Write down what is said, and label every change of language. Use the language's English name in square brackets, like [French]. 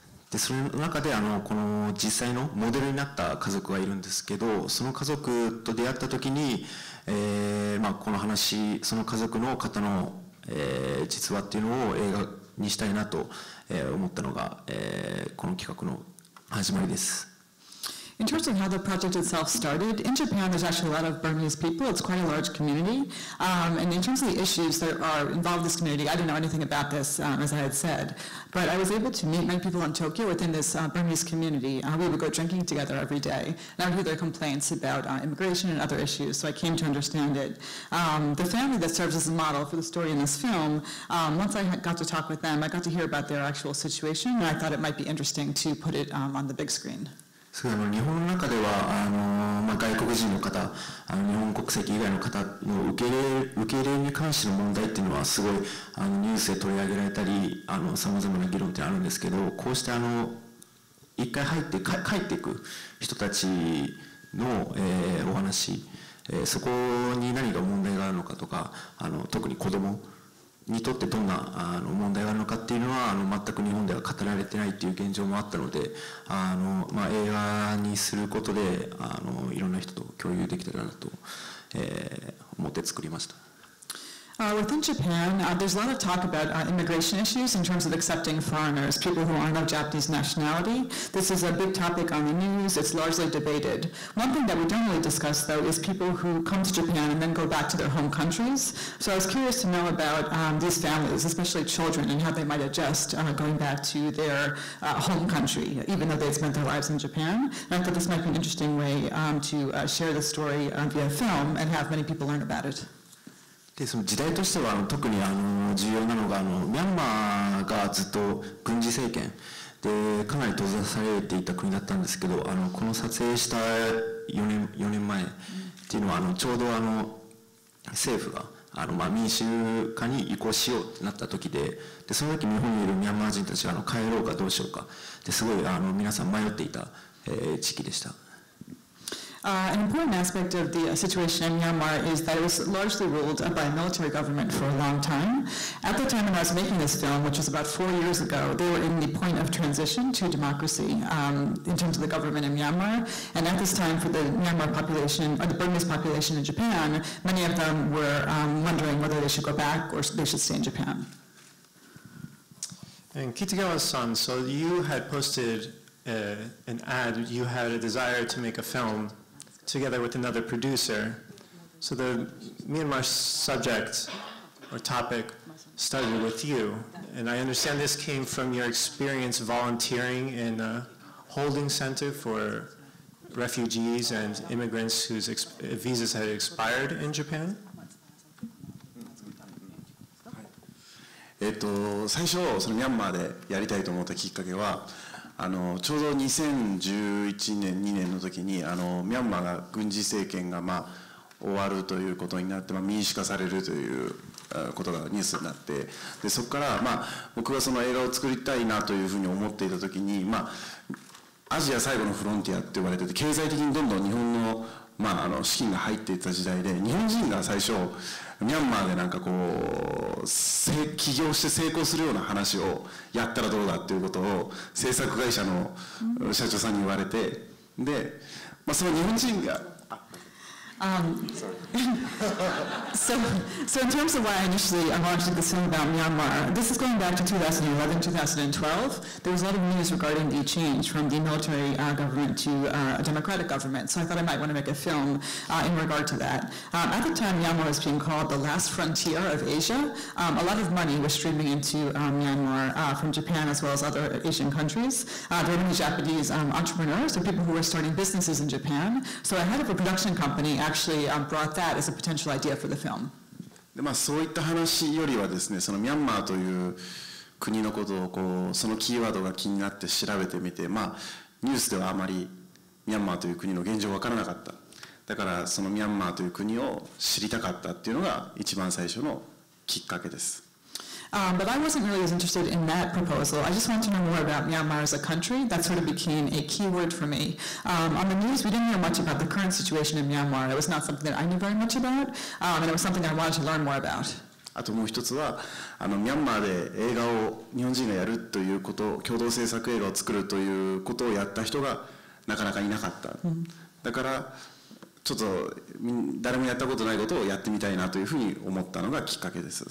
[Japanese] でその中でこの実際のモデルになった家族がいるんですけど、その家族と出会った時に、この話、その家族の方の、実話っていうのを映画にしたいなと思ったのが、この企画の始まりです。 [English] In terms of how the project itself started, in Japan there's actually a lot of Burmese people. It's quite a large community. And in terms of the issues that are involved in this community, I didn't know anything about this, as I had said. But I was able to meet many people in Tokyo within this Burmese community. We would go drinking together every day. And I would hear their complaints about immigration and other issues, so I came to understand it. The family that serves as a model for the story in this film, once I got to talk with them, I got to hear about their actual situation, and I thought it might be interesting to put it on the big screen. [Japanese] 日本の中では外国人の方、日本国籍以外の方の受け入れに関しての問題っていうのはすごいニュースで取り上げられたりさまざまな議論ってあるんですけど、こうして一回入って帰っていく人たちの、お話、そこに何が問題があるのかとか特に子どもにとってどんな問題があるのかっていうのは全く日本では語られてないっていう現状もあったので、映画にすることでいろんな人と共有できたらなと、思って作りました。 [English] Within Japan, there's a lot of talk about immigration issues in terms of accepting foreigners, people who aren't of Japanese nationality. This is a big topic on the news. It's largely debated. One thing that we don't really discuss, though, is people who come to Japan and then go back to their home countries. So I was curious to know about these families, especially children, and how they might adjust going back to their home country, even though they'd spent their lives in Japan. And I thought this might be an interesting way to share the story via film and have many people learn about it. [Japanese] でその時代としては特に重要なのがミャンマーがずっと軍事政権でかなり閉ざされていた国だったんですけど、この撮影した4年前っていうのはちょうど政府が民主化に移行しようってなった時で、その時日本にいるミャンマー人たちが帰ろうかどうしようかですごい皆さん迷っていた時期でした。 [English] An important aspect of the situation in Myanmar is that it was largely ruled by a military government for a long time. At the time when I was making this film, which was about 4 years ago, they were in the point of transition to democracy in terms of the government in Myanmar. And at this time, for the Myanmar population, or the Burmese population in Japan, many of them were wondering whether they should go back or they should stay in Japan. And Kitagawa-san, so you had posted an ad, you had a desire to make a film together with another producer. So the Myanmar subject or topic started with you. And I understand this came from your experience volunteering in a holding center for refugees and immigrants whose visas had expired in Japan? [Japanese] 最初そのミャンマーでやりたいと思ったきっかけはちょうど2011年2年の時にミャンマーが軍事政権が終わるということになって民主化されるということがニュースになって、でそこから僕がその映画を作りたいなというふうに思っていた時にアジア最後のフロンティアって言われてて、経済的にどんどん日本の資金が入っていった時代で、日本人が最初ミャンマーでなんかこう起業して成功するような話をやったらどうだっていうことを制作会社の社長さんに言われて、で、その日本人が [English] So in terms of why I initially launched this film about Myanmar, this is going back to 2011, 2012. There was a lot of news regarding the change from the military government to a democratic government. So I thought I might want to make a film in regard to that. At the time, Myanmar was being called the last frontier of Asia. A lot of money was streaming into Myanmar from Japan as well as other Asian countries. There were many Japanese entrepreneurs or people who were starting businesses in Japan. So a head of a production company actually brought that as a potential idea for the film. [Japanese] でそういった話よりはですね、そのミャンマーという国のことをこうそのキーワードが気になって調べてみて、ニュースではあまりミャンマーという国の現状分からなかった。だからそのミャンマーという国を知りたかったっていうのが一番最初のきっかけです。 [English] But I wasn't really as interested in that proposal. I just wanted to know more about Myanmar as a country. That sort of became a key word for me. On the news, we didn't hear much about the current situation in Myanmar. It was not something that I knew very much about, and it was something I wanted to learn more about. [Japanese] あともう一つはミャンマーで映画を日本人がやるということ、共同制作映画を作るということをやった人がなかなかいなかった。だからちょっと誰もやったことないことをやってみたいなというふうに思ったのがきっかけです。